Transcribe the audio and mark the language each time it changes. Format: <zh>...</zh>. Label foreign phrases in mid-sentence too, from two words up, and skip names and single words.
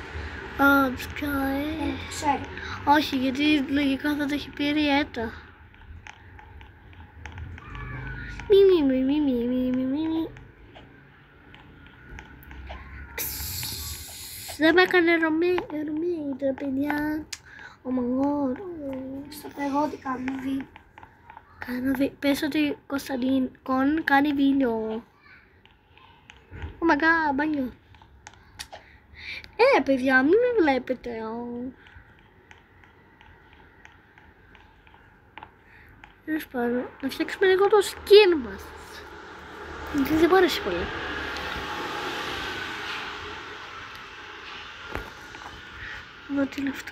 <el>Ξέρω. Όχι, γιατί λογικά θα το έχει πει η Ριέτα. Μη. Δεν με έκανε Ρωμή, τα παιδιά.</el> <en>Oh my god.</en> <el>Στο εγώ τι κάνω βίντεο. Πες ότι Κωνσταντίν κάνει βίντεο.</el> <en>Oh my god,</en> <el>μπάνιο. Παιδιά, μην με βλέπετε. Τέλος πάντων, να φτιάξουμε λίγο το skin μας. Γιατί δεν μ' άρεσε πολύ. Εδώ τι είναι αυτό.</el>